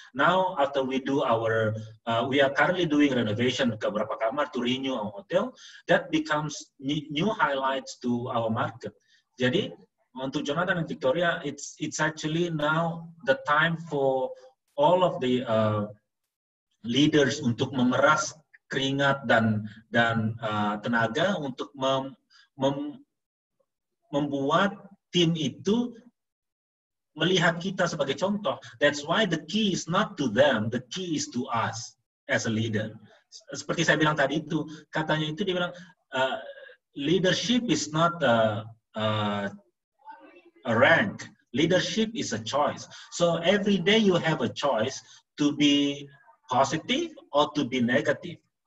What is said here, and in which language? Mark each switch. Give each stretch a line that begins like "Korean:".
English: Now, after we do we are currently doing renovation
Indonesian: ke beberapa kamar
English: to renew our hotel. That becomes new highlights to our market.
Indonesian: Jadi, untuk Jonathan and Victoria,
English: it's actually now the time for all of the leaders
Indonesian: untuk memeras keringat dan tenaga untuk membuat tim itu melihat kita sebagai contoh.
English: That's why the key is not to them, the key is to us as a leader.
Indonesian: Seperti saya bilang tadi itu, katanya itu dia bilang,
English: leadership is not a rank. Leadership is a choice. So every day you have a choice to be positive or to be negative.